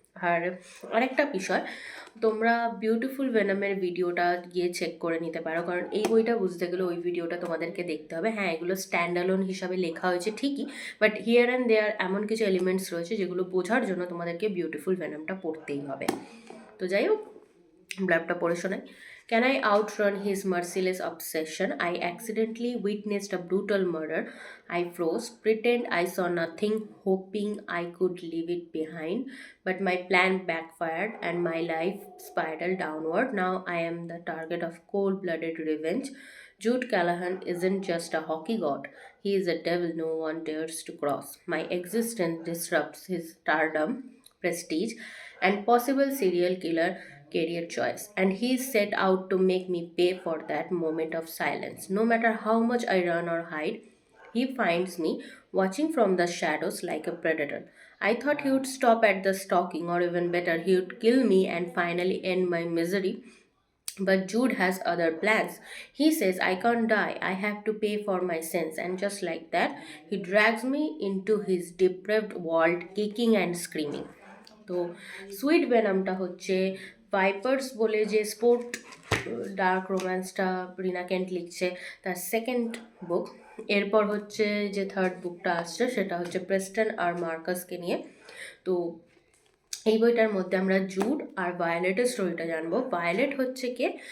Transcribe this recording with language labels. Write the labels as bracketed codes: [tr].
[bn] আর আরেকটা বিষয়, তোমরা বিউটিফুল ভেনামের ভিডিওটা গিয়ে চেক করে নিতে পারো, কারণ এই বইটা বুঝতে গেলে ওই ভিডিওটা তোমাদেরকে দেখতে হবে। হ্যাঁ, এগুলো স্ট্যান্ড অ্যালোন হিসাবে লেখা হয়েছে ঠিকই, [en] but here and there [bn] এমন কিছু এলিমেন্টস রয়েছে যেগুলো বোঝার জন্য তোমাদেরকে বিউটিফুল ভেনামটা পড়তেই হবে। তো যাই হোক, ব্লাবটা পড়ে শোনাই। [en] Can I outrun his merciless obsession? I accidentally witnessed a brutal murder. I froze, pretend I saw nothing, hoping I could leave it behind. But my plan backfired and my life spiraled downward. Now I am the target of cold-blooded revenge. Jude Callahan isn't just a hockey god. He is a devil no one dares to cross. My existence disrupts his stardom, prestige, and possible serial killer career choice, and he set out to make me pay for that moment of silence. No matter how much I run or hide, he finds me watching from the shadows like a predator. I thought he would stop at the stalking, or even better, he would kill me and finally end my misery. But Jude has other plans. He says I can't die, I have to pay for my sins, and just like that, he drags me into his depraved world, kicking and screaming. [bn] তো sweet ভেনামটা হচ্ছে Vipers বলে যে sport dark রোম্যান্সটা রিনা Kent লিখছে, তার second বুক। এরপর হচ্ছে যে third বুকটা আসছে সেটা হচ্ছে প্রেস্টন আর মার্কাসকে নিয়ে। তো এই বইটার মধ্যে আমরা জুড আর ভায়োলেটের স্টোরিটা জানবো। ভায়োলেট হচ্ছে কে?